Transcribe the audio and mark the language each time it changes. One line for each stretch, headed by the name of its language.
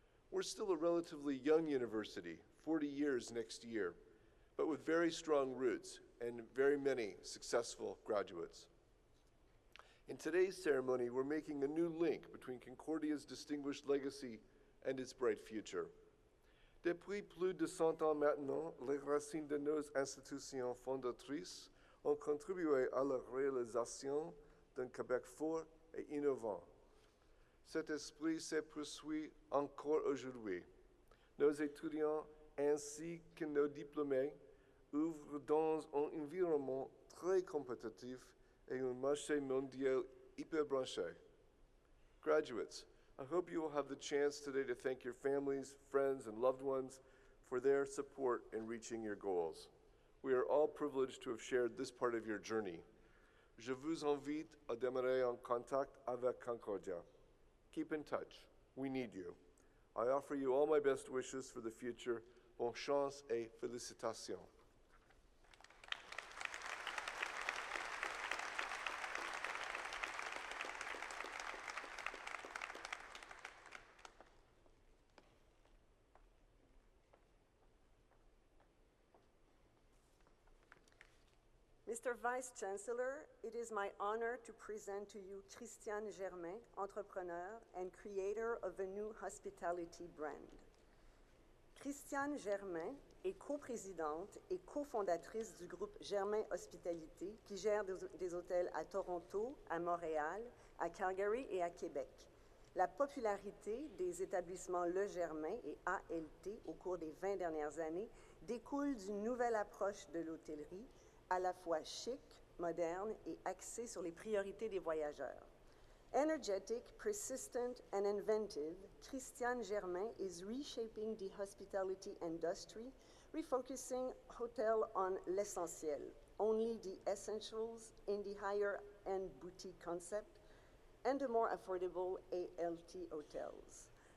English: We're still a relatively young university, 40 years next year, but with very strong roots and very many successful graduates. In today's ceremony, we're making a new link between Concordia's distinguished legacy and its bright future.
French: Depuis plus de 100 ans maintenant, les racines de nos institutions fondatrices ont contribué à la réalisation d'un Québec fort et innovant. Cet esprit se poursuit encore aujourd'hui. Nos étudiants ainsi que nos diplômés ouvrent dans un environnement très compétitif et un marché mondial hyper branché.
English: Graduates, I hope you will have the chance today to thank your families, friends, and loved ones for their support in reaching your goals. We are all privileged to have shared this part of your journey.
French: Je vous invite à demeurer en contact avec Concordia.
English: Keep in touch. We need you. I offer you all my best wishes for the future.
French: Bonne chance et félicitations.
English: Mr. Vice-Chancellor, it is my honor to present to you Christiane Germain, entrepreneur and creator of a new hospitality brand.
French: Christiane Germain est coprésidente et cofondatrice du groupe Germain Hospitalité qui gère des hôtels à Toronto, à Montréal, à Calgary et à Québec. La popularité des établissements Le Germain et ALT au cours des 20 dernières années découle d'une nouvelle approche de l'hôtellerie à la fois chic, moderne et axée sur les priorités des voyageurs.
English: Energetic, persistent, and inventive, Christiane Germain is reshaping the hospitality industry, refocusing hotel on l'essentiel, only the essentials in the higher-end boutique concept, and the more affordable ALT hotels.